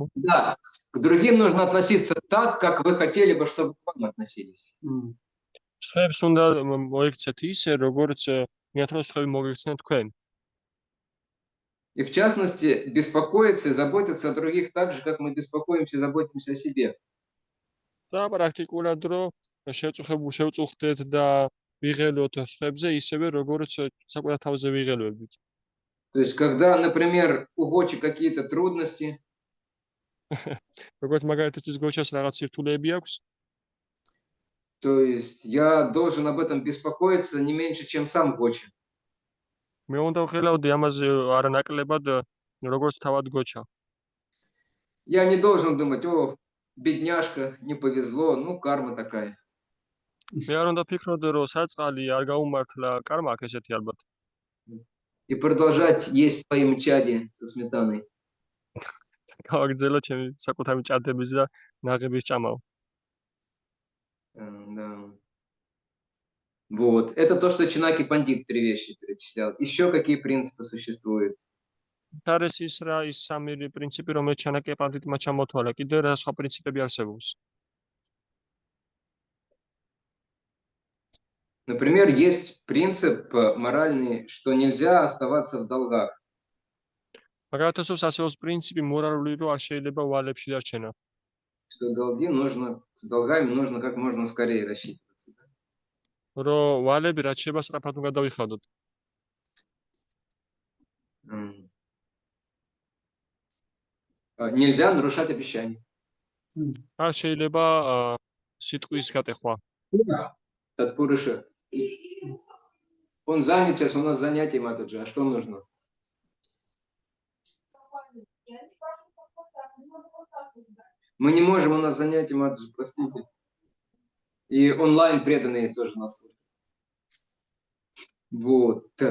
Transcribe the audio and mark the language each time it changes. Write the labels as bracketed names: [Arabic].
[Russian] Да, к другим нужно относиться так, как вы хотели бы, чтобы к вам относились. [Georgian] სხვებს უნდა მოიქცეთ ისე, როგორც მიათ რომ სხვები მოგიქცნენ თქვენ. [Russian] И в частности, беспокоиться и заботиться о других так же, как мы беспокоимся и заботимся о себе. [Georgian] და პრაქტიკულად რომ შევწუხდეთ და ვიღელოთ სხვებზე ისევე, როგორც საკუთარ თავზე ვიღელვებით. [Russian] То есть, когда, например, у Гочи какие-то трудности, [Georgian] როგორც მაგალითად გოჩას რაღაც სირთულეები აქვს, [Russian] то есть я должен об этом беспокоиться не меньше, чем сам Гочи. [Georgian] მე უნდა ვღელავდი ამაზე არანაკლებად, როგორც თავად გოჩა. [Russian] Я не должен думать, о, бедняжка, не повезло, ну, карма такая. [Georgian] მე არ უნდა ვფიქრობ, რომ საწყალი არ გაუმართლა, კარმა აქვს ესეთი ალბათ. [Russian] И продолжать есть свои мчади со сметаной. [Georgian] გავაგრძელო ჩემი საკუთარი ჭადების და ნაღების ჭამაო. [Russian] Да. Вот. Это то, что Чинаки Пандит 3 вещи перечислял. Еще какие принципы существуют? [Georgian] არის ის რა ის სამი პრინციპი, რომელიც ჩანაკე პანდიტმა ჩამოთვალა. კიდევ რა სხვა პრინციპები არსებობს? [Russian] Например, есть принцип моральный, что нельзя оставаться в долгах. [Georgian] მაგალითად, ასეულს პრინციპი მორალური, რომ არ შეიძლება ვალებში დარჩენა. [Russian] Что с долгами нужно как можно скорее рассчитываться. Да? [Georgian] რომ ვალები რაც შეიძლება სწრაფად უნდა დავიხადოთ. [Russian] Нельзя нарушать обещания. [Georgian] არ შეიძლება სიტყვის გატეხვა. [Russian] Татпурыша. Он занят сейчас, у нас занятие Матаджи. А что нужно? Мы не можем, у нас занятие Матаджи, простите. И онлайн преданные тоже нас слушают. Вот.